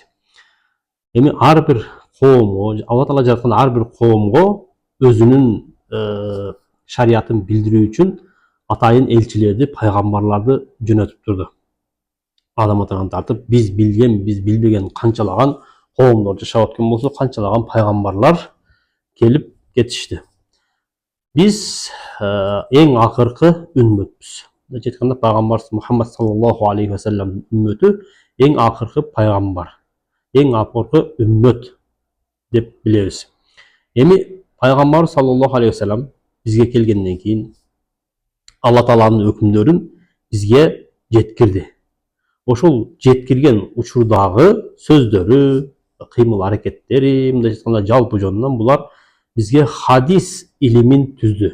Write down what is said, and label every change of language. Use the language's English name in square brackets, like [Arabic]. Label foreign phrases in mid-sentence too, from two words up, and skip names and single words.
[Kyrgyz] Эми ар бир коомго, Алла Таала жараткан ар бир коомго өзүнүн шариятын билдирүү үчүн атайын элчилерди, пайгамбарларды жөнөтүп турду. Адам атадан тартып биз билбеген канчалаган коомдор жашап өткөн болсо, канчалаган пайгамбарлар келип кетишти. Биз эң акыркы үммөтпүз. Мындайча айтканда пайгамбар Мухаммад [Arabic] صلى الله عليه وسلم [Kyrgyz] үммөтү эң акыркы пайгамбар, эң акыркы үммөт деп билебиз. Эми пайгамбар [Arabic] صلى الله عليه وسلم [Kyrgyz] бизге келгенден кийин Алла Тааланын өкүмдөрүн бизге жеткирди. Ошол жеткирген учурдагы сөздөрү, кыймыл аракеттери, мындайча айтканда жалпы жонунан булар бизге хадис илимин түздү.